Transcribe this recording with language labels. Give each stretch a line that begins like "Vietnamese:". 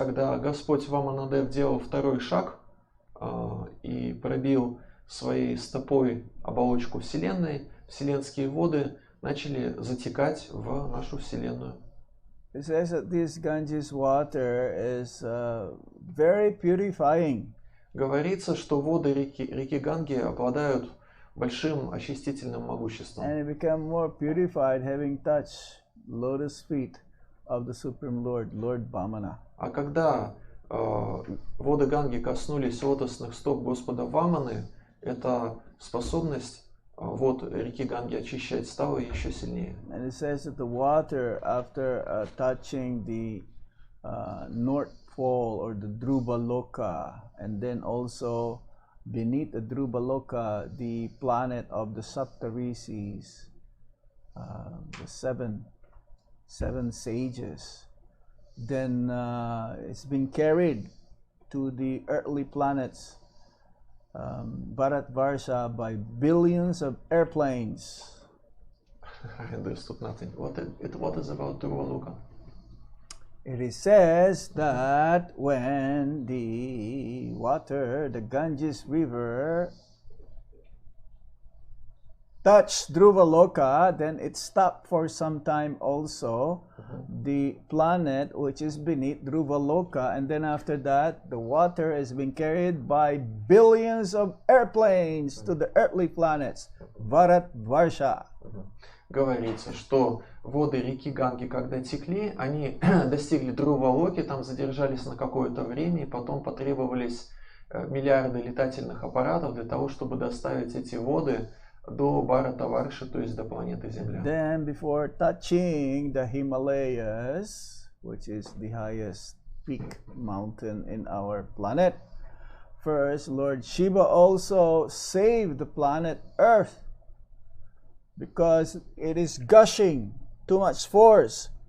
Russian: Когда Господь Ваманадев делал второй шаг и пробил своей стопой оболочку Вселенной, вселенские воды начали затекать в нашу Вселенную.
English: It says that this Ganges water is very purifying.
Russian: Говорится, что воды реки Ганги обладают большим очистительным могуществом.
English: And it became more purified having touched lotus feet of the Supreme Lord, Lord Vamana.
Russian: А когда воды Ганги коснулись лотосных стоп Господа Ваманы, эта способность вод реки Ганги очищать стала еще сильнее.
English: And it says that the water, after touching the North Pole or the Dhruva Loka, and then also beneath the Dhruva Loka, the planet of the Saptarishis, the seven sages, then it's been carried to the earthly planets, Bharatvarsha, by billions of airplanes. I understood nothing. What is about Dhruva Loka? It says that when the water, the Ganges River, touched Dhruva Loka, then it stopped for some time also. The planet which is beneath Dhruva Loka, and then after that, the water has been carried by billions of airplanes to the earthly planets, Bharatvarsha.
Russian: Говорится, что воды реки Ганги, когда текли, они достигли Dhruva-Локи, там задержались на какое-то время, и потом потребовались миллиарды летательных аппаратов для того, чтобы доставить эти воды до Бхаратаварши, то есть до планеты Земля.
English: Then before touching the Himalayas, which is the highest peak mountain in our planet, first Lord Shiva also saved the planet Earth because it is gushing too much force.